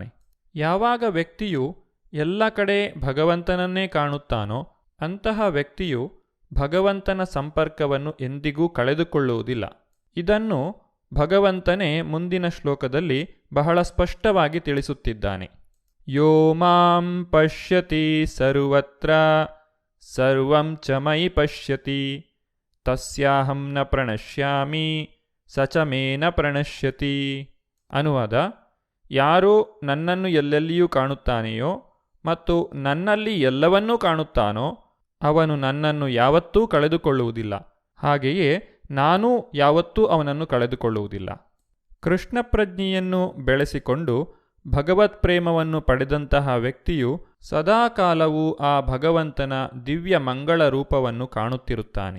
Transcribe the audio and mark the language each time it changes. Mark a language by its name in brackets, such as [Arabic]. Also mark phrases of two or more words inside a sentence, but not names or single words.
[Kannada] ಯಾವಾಗ ವ್ಯಕ್ತಿಯು ಎಲ್ಲ ಕಡೆ ಭಗವಂತನನ್ನೇ ಕಾಣುತ್ತಾನೋ ಅಂತಹ ವ್ಯಕ್ತಿಯು ಭಗವಂತನ ಸಂಪರ್ಕವನ್ನು ಎಂದಿಗೂ ಕಳೆದುಕೊಳ್ಳುವುದಿಲ್ಲ. ಇದನ್ನು ಭಗವಂತನೇ ಮುಂದಿನ ಶ್ಲೋಕದಲ್ಲಿ ಬಹಳ ಸ್ಪಷ್ಟವಾಗಿ ತಿಳಿಸುತ್ತಿದ್ದಾನೆ. [Sanskrit] ಯೋ ಮಾಂ ಪಶ್ಯತಿ ಸರ್ವತ್ರ ಸರ್ವಂ ಚ ಮಯಿ ಪಶ್ಯತಿ ತಸ್ಯಾಹಂ ನ ಪ್ರಣಶ್ಯಾಮಿ ಸ ಚ ಮೇ ನ ಪ್ರಣಶ್ಯತಿ. [Kannada] ಅನುವಾದ: ಯಾರು ನನ್ನನ್ನು ಎಲ್ಲೆಲ್ಲಿಯೂ ಕಾಣುತ್ತಾನೆಯೋ ಮತ್ತು ನನ್ನಲ್ಲಿ ಎಲ್ಲವನ್ನೂ ಕಾಣುತ್ತಾನೋ ಅವನು ನನ್ನನ್ನು ಯಾವತ್ತೂ ಕಳೆದುಕೊಳ್ಳುವುದಿಲ್ಲ. ಹಾಗೆಯೇ ನಾನೂ ಯಾವತ್ತೂ ಅವನನ್ನು ಕಳೆದುಕೊಳ್ಳುವುದಿಲ್ಲ. ಕೃಷ್ಣ ಪ್ರಜ್ಞೆಯನ್ನು ಬೆಳೆಸಿಕೊಂಡು ಭಗವತ್ ಪ್ರೇಮವನ್ನು ಪಡೆದಂತಹ ವ್ಯಕ್ತಿಯು ಸದಾಕಾಲವೂ ಆ ಭಗವಂತನ ದಿವ್ಯ ಮಂಗಳ ರೂಪವನ್ನು ಕಾಣುತ್ತಿರುತ್ತಾನೆ.